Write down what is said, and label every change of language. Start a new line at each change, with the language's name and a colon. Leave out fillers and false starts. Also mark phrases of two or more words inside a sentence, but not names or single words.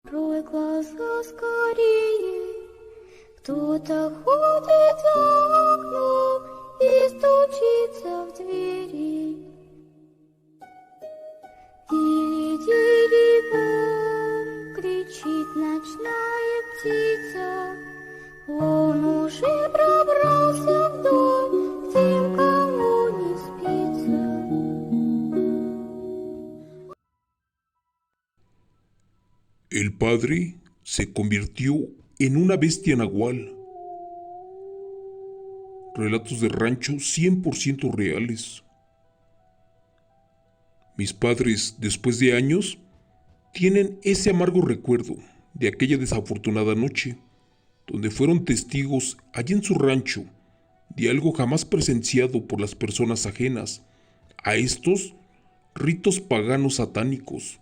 Russian: Открой глаза скорее, кто-то ходит за окном и стучится в двери. Дири-дири-бом, кричит ночная птица, он уже пробрался в дом, к тем, кому не спится.
Spanish: El padre se convirtió en una bestia nahual. Relatos de rancho 100% reales. Mis padres, después de años, tienen ese amargo recuerdo de aquella desafortunada noche, donde fueron testigos allí en su rancho de algo jamás presenciado por las personas ajenas a estos ritos paganos satánicos.